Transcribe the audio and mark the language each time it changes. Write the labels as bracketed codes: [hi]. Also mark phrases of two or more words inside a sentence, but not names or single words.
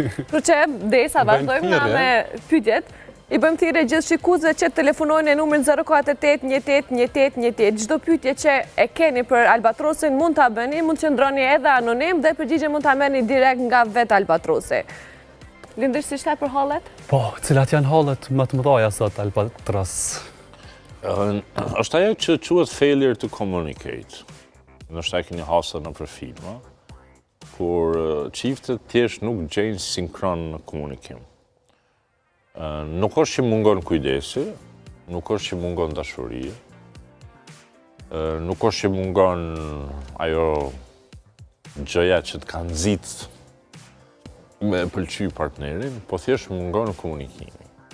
[sq] Kështu që derisa vazhdojmë na me pyetjet, i bëjmë thirrje gjithë shikuesve që telefonojnë në numrin 048 18 18 18. Çdo pyetje që e keni për Albatrosin mund ta bëni, mund të qëndroni edhe anonim dhe përgjigje mund ta merrni direkt nga vetë Albatrosi. Lindër si shta për hallet? Po, cilat janë hallet më të mëdha sot Albatros? Është ajo që quhet [en] failure to communicate. [sq] Ndoshta e keni hasur në për filma, kur çiftet thjesht nuk gjejnë sinkron në komunikim. Nuk është që mungon kujdesi, nuk është që mungon dashuri, nuk është që mungon ajo gjëja që të ka nxit me pëlqy partnerin, po thjesht mungon komunikimi.